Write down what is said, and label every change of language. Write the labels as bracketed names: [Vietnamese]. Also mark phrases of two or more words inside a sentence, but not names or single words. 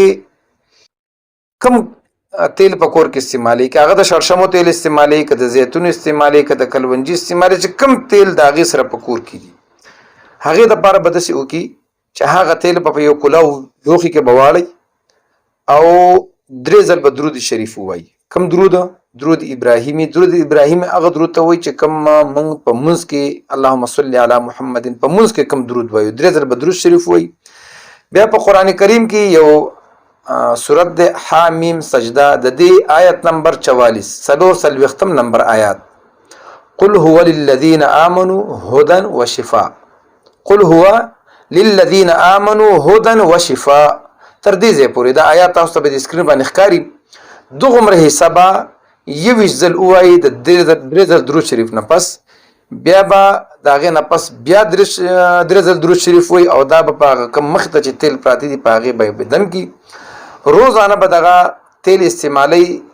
[Pashto] کم تیل په کور کې استعمالي که هغه د شړشمو تیل استعمالي که د زیتون استعمالي که د کلونجي استعمالي چې کم تیل د هغې سره په کور کې دي هغې دپاره به داسې وکړي چې هغه تیل په یو کلاو لوښي کې به واړئ او 3 ځل به درود شریف ووایي کم درود ابراهیمي هغه درود ته وایي چې کم موږ په منځ کې [Arabic] اللهم صل علی محمد [Pashto] په منځ کې کم درود وایو 3 ځل به درود شریف وایي بیا په قرآن کریم کې یو سورت د حامیم سجده د دې آیت نمبر 44 40 نمبر آیات [Arabic] قل هو للذین آمنوا هدى وشفاء قل هو للذین آمنوا هدى وشفاء [Pashto] تر دې ځای پورې دا آیات تاسو ته په سکرین باندې ښکاري دغومره حسابه 21 ځل ووایي د 3 ځل درود شریف نه پس بیا به د هغې نه پس بیا 3 ځل درود شریف وایي او دا به په هغه کوم مخې ته چې تیل پراته دي په هغې به یې بدن کې روزانه به دغه تیل استعمالي